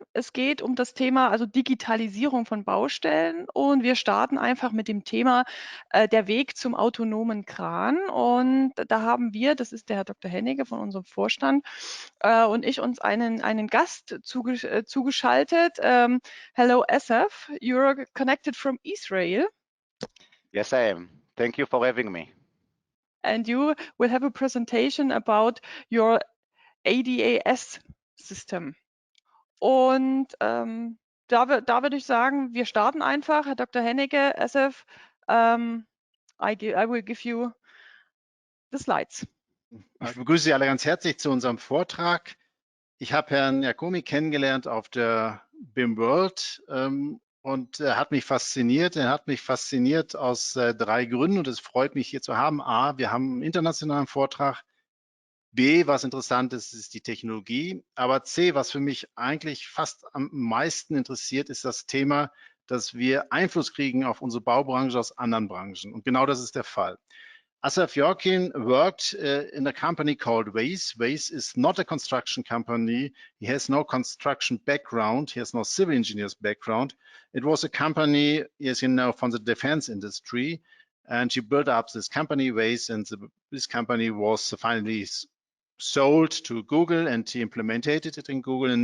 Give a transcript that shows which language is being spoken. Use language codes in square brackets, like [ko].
[de] Es geht um das Thema Digitalisierung von Baustellen und wir starten einfach mit dem Thema der Weg zum autonomen Kran und da haben wir, das ist der Herr Dr. Hennige von unserem Vorstand und ich uns einen Gast zugeschaltet. [en] Hello Asaf, you're connected from Israel. Yes, I am. Thank you for having me. And you will have a presentation about your ADAS system. [de] Und da würde ich sagen, wir starten einfach. Herr Dr. Hennige, [en] Asaf, I will give you the slides. [de] Ich begrüße Sie alle ganz herzlich zu unserem Vortrag. Ich habe Herrn Yarkoni kennengelernt auf der Beim World und er hat mich fasziniert. Er hat mich fasziniert aus 3 Gründen und es freut mich hier zu haben. A, wir haben einen internationalen Vortrag. B, was interessant ist, ist die Technologie. Aber C, was für mich eigentlich fast am meisten interessiert, ist das Thema, dass wir Einfluss kriegen auf unsere Baubranche aus anderen Branchen. Und genau das ist der Fall. [en] Asaf Yarkoni worked in a company called Waze. Waze is not a construction company. He has no construction background. He has no civil engineer's background. It was a company, as you know, from the defense industry. And he built up this company, Waze, and this company was finally sold to Google, and he implemented it in Google.